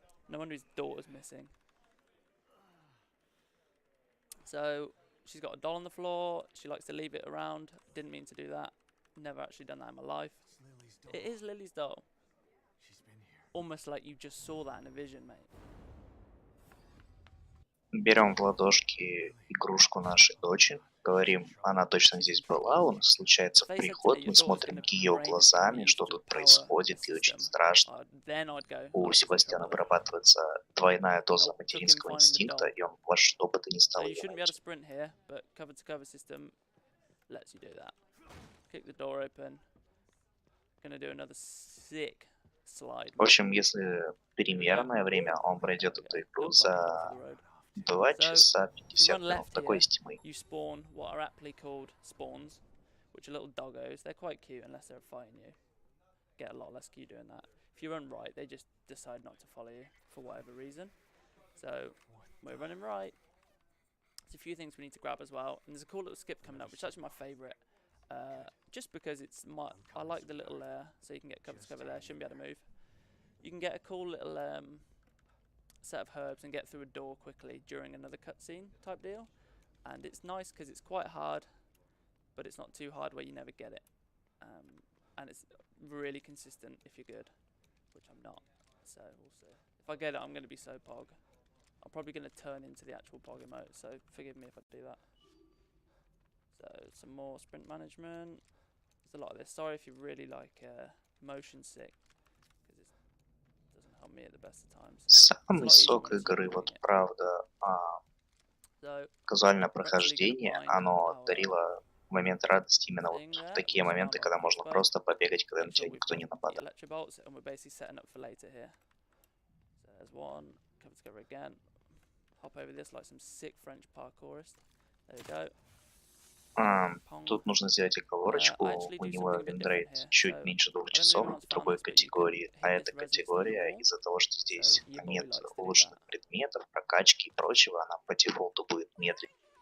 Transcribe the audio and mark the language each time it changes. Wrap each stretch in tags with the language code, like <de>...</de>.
<en>No wonder his daughter's missing. So, she's got a doll on the floor. She likes to leave it around. Didn't mean to do that. Never actually done that in my life. It is Lily's doll. Almost like you just saw that in a vision, mate.</en> <ru>Берем в ладошки игрушку нашей дочери, говорим: она точно здесь была, у нас случается приход, мы смотрим ее глазами, что тут происходит, и очень страшно. У Себастьяна вырабатывается двойная доза материнского инстинкта, и он во что бы то ни стало ее найти. В общем, если примерное время, он пройдет эту игру за 2 часа 50 минут. Такой стимы.</ru> <en>You spawn what are aptly called spawns, which are little doggos. They're quite cute unless they're fighting you. Get a lot less cute doing that. If you run right, they just decide not to follow you for whatever reason. So we're running right. There's a few things we need to grab as well, and there's a cool little skip coming up, which is actually my favourite. Just because it's I like the little so you can get cover to cover there. Shouldn't be able to move. You can get a cool little set of herbs and get through a door quickly during another cutscene type deal, and it's nice because it's quite hard, but it's not too hard where you never get it. and it's really consistent if you're good, which I'm not. So we'll see. If I get it, I'm going to be so pog. I'm probably going to turn into the actual pog emote, so forgive me if I do that. So some more sprint management. There's a lot of this. Sorry if you really like motion sick, because it doesn't help me at the best of times.</en> <ru>Самый сок игры, вот правда, казуальное прохождение, оно дарило момент радости именно вот в такие моменты, когда можно просто побегать, когда на тебя никто не нападает.</ru> <en>There's one, come together again. Hop over this like some sick French parkourist. There we go.</en> <ru>Тут нужно сделать оговорочку, у него винрейт чуть меньше 2 часов в другой категории, а эта категория из-за того, что здесь нет улучшенных предметов, прокачки и прочего, она по дефолту будет медленнее.</ru>